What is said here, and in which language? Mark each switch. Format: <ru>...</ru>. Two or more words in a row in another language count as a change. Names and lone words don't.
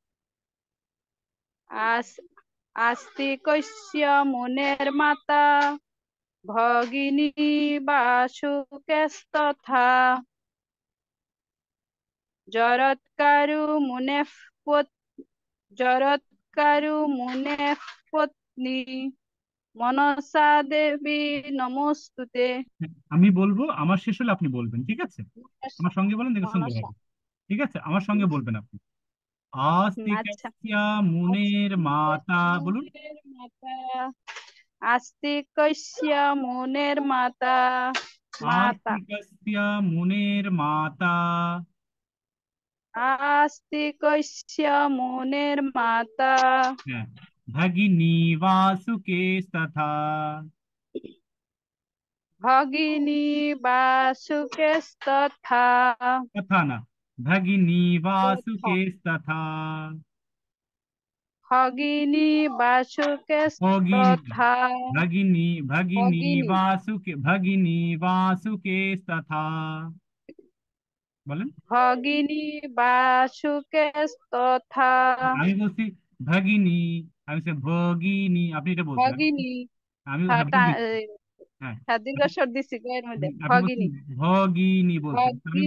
<sa>আস আস্তিকস্য মুনের মাতা ভগিনী বাসুকেস্তথা জরৎকারু মুনেঃ জরৎকারু মুনেঃ পত্নী মনসা দেবী নমস্তুতে।</sa> <bn>আমি বলবো, আমার শেষ হলে আপনি বলবেন, ঠিক আছে? আমার সঙ্গে বলেন, দেখে সুন্দর মনসা। হবে। ঠিক আছে, আমার সঙ্গে বলবেন আপনি। আচ্ছা।</bn> <sa>आस्तिकस्य मुनेर माता,</sa> <bn>বলুন।</bn> <sa>মুনের মাতা। আস্তিকস্য মুনের মাতা। মাতা। आस्तिकस्य मुनेर माता, আস্তিকস্য মুনের মাতা হ্যাঁ, भगिनी वासुकेस्तथा, ভগিনী বাসুকেস্তথা तथा ना, भगिनी वासुकेस्तथा, ভগিনী भगिनी, বাসুকেস্তথা भगिनी, भगिनी ভগিনী वासुके, भगिनी वासुकेस्तथा,</sa> <bn>বলেন।</bn> <sa>ভগিনী বাসুকেস্তথা</sa> <bn>আমি বলছি ভগিনী, আমি বলছি ভগিনী, আপনি এটা বলছেন,</bn> <sa>ভগিনী।</sa> <bn>আমি, হ্যাঁ, হ্যাঁ, ভুল দিচ্ছি। হ্যাঁ, হ্যাঁ, দীর্ঘস্বর দিছি এর মধ্যে আপনি বলছেন</bn> <sa>ভগিনী।</sa> <bn>ভগিনী বলছেন, আমি</bn>